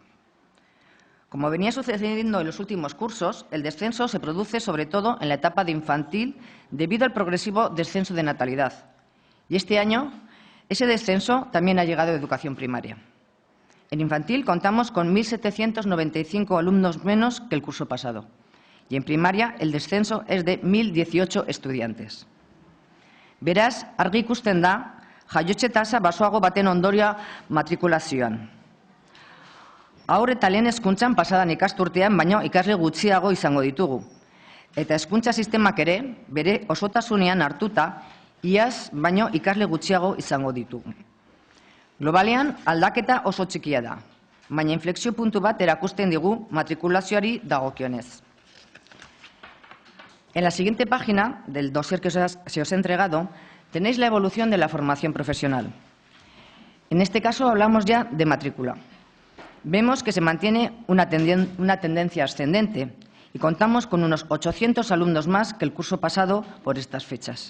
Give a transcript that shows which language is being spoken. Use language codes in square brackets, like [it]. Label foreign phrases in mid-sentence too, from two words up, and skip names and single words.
[es] Como venía sucediendo en los últimos cursos, el descenso se produce sobre todo en la etapa de infantil debido al progresivo descenso de natalidad. Y este año ese descenso también ha llegado a educación primaria. En infantil contamos con 1.795 alumnos menos que el curso pasado. Y en primaria el descenso es de 1.018 estudiantes. [eu] Beraz, argi ikusten da, jaiotze tasa baxuago baten ondorioa matrikulazioan. Haur eta lehen hezkuntzan pasadan ikasturtean, baino ikasle gutxiago izango ditugu. Eta hezkuntza sistemak ere, bere osotasunean hartuta, iaz baino ikasle gutxiago izango ditugu. Globalean, aldaketa oso txikia da, baina inflexio puntu bat erakusten digu matrikulazioari dagokionez. [es] En la siguiente página del dossier que se os he entregado, tenéis la evolución de la formación profesional. En este caso hablamos ya de matrícula. Vemos que se mantiene una tendencia ascendente y contamos con unos 800 alumnos más que el curso pasado por estas fechas.